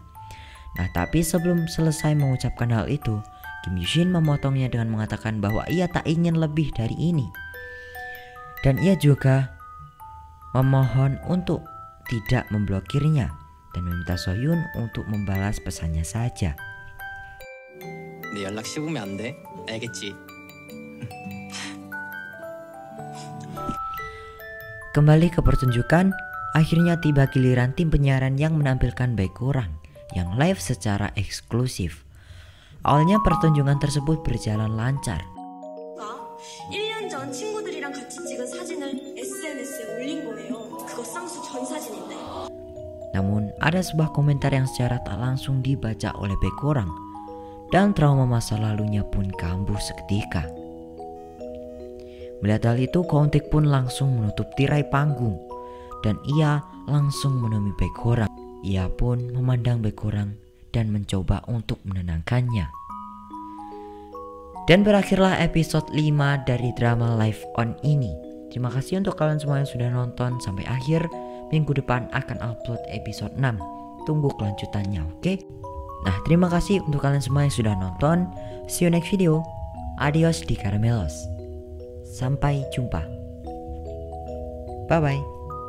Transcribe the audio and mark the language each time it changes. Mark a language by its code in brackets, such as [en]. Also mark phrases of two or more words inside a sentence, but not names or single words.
[id] Nah, tapi sebelum selesai mengucapkan hal itu, Kim Yoo-shin memotongnya dengan mengatakan bahwa ia tak ingin lebih dari ini. Dan ia juga memohon untuk tidak memblokirnya dan meminta Sohyun untuk membalas pesannya saja. [ko] 내 연락 씹으면 안 돼. 알겠지? [id] Kembali ke pertunjukan, akhirnya tiba giliran tim penyiaran yang menampilkan Baekhyun yang live secara eksklusif. Awalnya pertunjukan tersebut berjalan lancar. [ko] 1년 전 친구들이랑 같이 찍은 사진을 SNS에 올린 거예요. 그거 쌍수 전 사진인데. [id] Namun ada sebuah komentar yang secara tak langsung dibaca oleh Baekhyun dan trauma masa lalunya pun kambuh seketika. Melihat hal itu, Keontek pun langsung menutup tirai panggung dan ia langsung menemui Baekhyun. Ia pun memandang Baekhyun dan mencoba untuk menenangkannya. Dan berakhirlah episode 5 dari drama Live On ini. Terima kasih untuk kalian semua yang sudah nonton sampai akhir. Minggu depan akan upload episode 6. Tunggu kelanjutannya, oke? Nah, terima kasih untuk kalian semua yang sudah nonton. [en] See you next video. [es] Adios di Caramelos. [id] Sampai jumpa. [en] Bye bye.